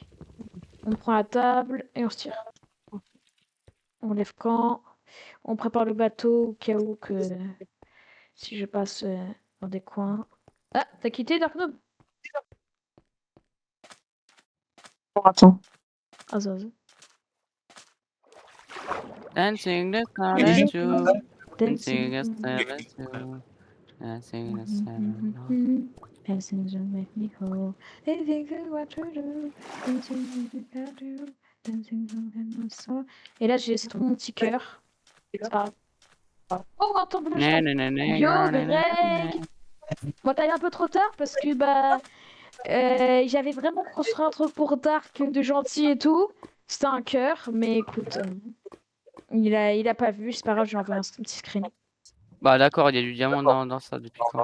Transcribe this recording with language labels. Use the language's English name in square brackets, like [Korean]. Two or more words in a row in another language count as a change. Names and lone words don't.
[French] On prend la table et on se tire. On lève quand? On prépare le bateau au cas où que si je passe dans des coins. Ah, t'as quitté Dark Noob? Attends. Ah, ça. [English] Dancing the [French] Je- [English] stars too. Dancing. Dancing the stars too. Dancing the stars. Dancing to make me whole. Dancing to what to do. Dancing to what to do. Dancing to my soul. [French] Et là, j'ai laissé tout mon petit cœur. C'est pas grave. Oh, attends, bon, Na, na, na, na, Yo, na, na, na, Greg! Moi, t'as eu un peu trop tard parce que j'avais vraiment construit un truc pour Dark de gentil et tout. C'était un cœur, mais écoute, il a pas vu, c'est pas grave, je lui ai envoyé un petit screen. Bah d'accord, il y a du diamant dans ça depuis quand?